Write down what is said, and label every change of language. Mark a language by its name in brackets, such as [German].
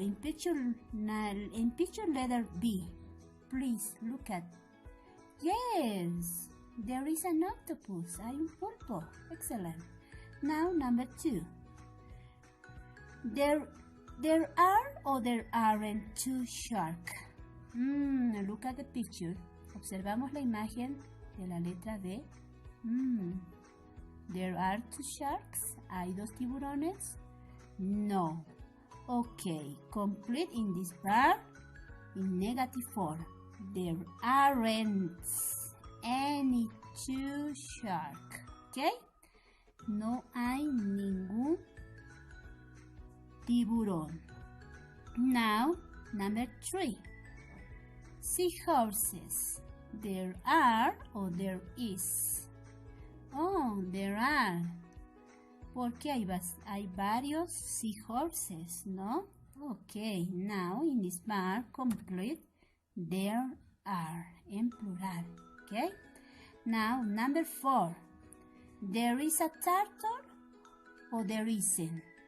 [English] In picture letter B. Please look at. Yes, there is an octopus. [Spanish] Hay un pulpo. [English] Excellent. Now, number 2. There are or there aren't 2 sharks. Look at the picture. [Spanish] Observamos la imagen de la letra B. [English] There are 2 sharks. [Spanish] ¿Hay 2 tiburones? No. [English] Okay, complete in this part in negative form. There aren't any 2 sharks. Okay? [Spanish] No hay ningún tiburón. [English] Now, number 3. Seahorses. There are or there is. Oh, there are. [Spanish] Porque hay varios seahorses, ¿no? [English] Okay, now in this part, complete. There are, [Spanish] en plural. [English] Okay? Now, number 4. There is a turtle or there isn't.